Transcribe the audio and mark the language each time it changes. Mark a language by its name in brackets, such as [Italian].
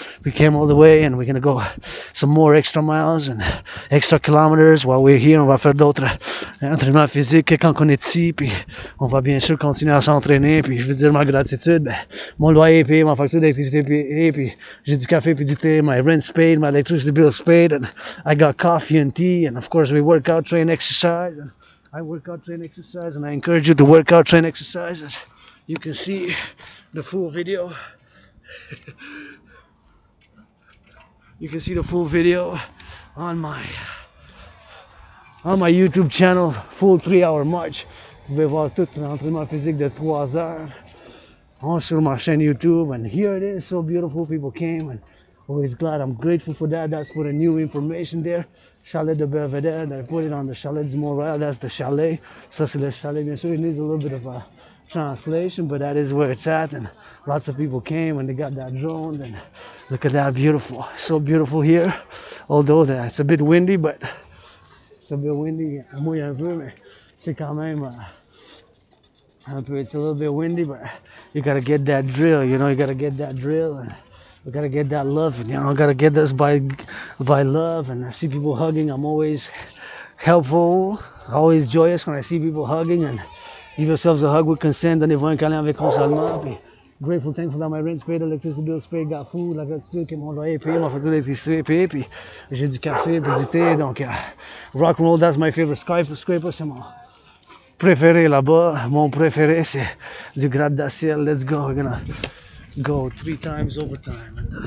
[English] We came all the way, and we're gonna go some more extra miles and extra kilometers while we're here. [French] On va faire d'autres entraînements physiques quand on est ici, puis on va bien sûr continuer à s'entraîner, puis je veux dire ma gratitude, ben, mon loyer est payé, ma facture d'électricité est payée, puis j'ai du café puis du thé, [English] my rent's paid, my electricity bill's paid, and I got coffee and tea, and of course we work out, train, exercise, and I work out, train, exercise, and I encourage you to work out, train, exercise. As you can see the full video. You can see the full video on my YouTube channel, full 3-hour march. [French] Vous pouvez voir tout l'entraînement physique de 3 heures sur ma chaîne YouTube, [English] and here it is, so beautiful. People came, and always glad, I'm grateful for that. That's for the new information there. Chalet de Belvedere, I put it on the Chalet du Montréal. That's the chalet. [French] Ça c'est le chalet, bien sûr. [English] It needs a little bit of a translation, but that is where it's at, and lots of people came and they got that drone, and look at that, beautiful, so beautiful here, although it's a bit windy, but it's a bit windy, [French] mouille un peu, mais c'est quand même un peu, [English] it's a little bit windy, but you gotta get that drill, you know, you gotta get that drill, and you gotta get that love, you know, gotta get this by love, and I see people hugging. I'm always helpful, always joyous when I see people hugging, and give yourselves a hug with consent. [French] Donnez-vous un câlin avec consolement. Puis [English] grateful, thankful that my rent's paid, electricity bill's paid, got food, [French] la gratitude que mon loyer est payé, ma facture d'électricité est payée, puis j'ai du café, puis du thé. [English] Donc, rock and roll, that's my favorite scraper, [French] c'est mon préféré là-bas. Mon préféré, c'est du gratte-ciel. [English] Let's go. We're gonna go 3 times overtime.